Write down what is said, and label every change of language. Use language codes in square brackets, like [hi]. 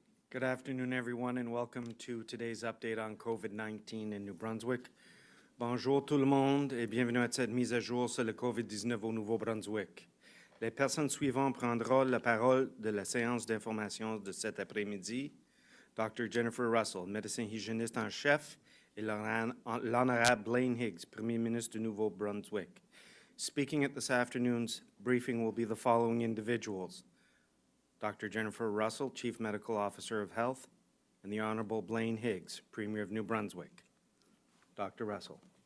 [en] Good afternoon, everyone, and welcome to today's update on COVID-19 in New Brunswick. [fr] Bonjour tout le monde et bienvenue à cette mise à jour sur le COVID-19 au Nouveau-Brunswick. Les personnes suivantes prendront la parole de la séance d'information de cet après-midi. Dr. Jennifer Russell, médecin hygiéniste en chef, et l'honorable Blaine Higgs, Premier ministre du Nouveau-Brunswick. [en] Speaking at this afternoon's briefing will be the following individuals: Dr. Jennifer Russell, Chief Medical Officer of Health, and the Honorable Blaine Higgs, Premier of New Brunswick. Dr. Russell.